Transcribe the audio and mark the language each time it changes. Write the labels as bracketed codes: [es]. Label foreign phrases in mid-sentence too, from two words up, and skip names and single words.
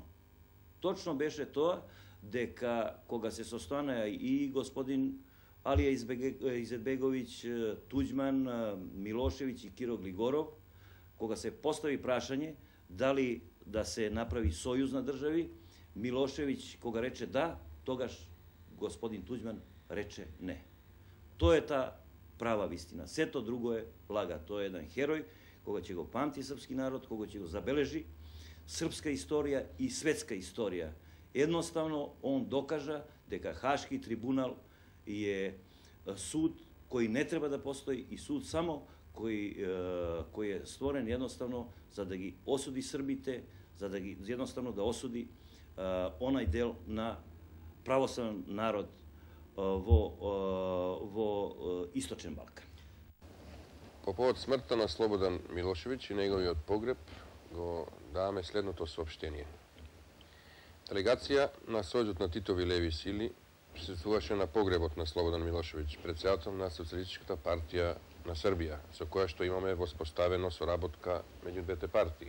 [mk] Точно беше тоа дека кога се состанаа и господин Алија Изетбеговиќ, Туđман, Милошевиќ и Киро Глигоров, кога се постави прашање дали да се направи сојуз на држави, Милошевиќ кога рече да, тогаш господин Туđман [sr] reče ne. To je ta prava vistina. Sve to drugo je laga. To je jedan heroj koga će go pamti srpski narod, koga će go zabeleži srpska istorija i svetska istorija. Jednostavno, on dokaža da Haški tribunal je sud koji ne treba da postoji i sud samo koji je stvoren jednostavno [mk] за да ги осуди Србите, за да ги [sr] jednostavno da osudi onaj [mk] дел на православен народ во Источен Балкан. По повод смртта на Слободан Милошевиќ и неговиот погреб го даваме следното соопштение. Делегација на Сојузот на Титови леви сили присуствуваше на погребот на Слободан Милошевиќ, председател на Социјалистичката партија на Србија, со која што имаме воспоставено соработка меѓу двете партии.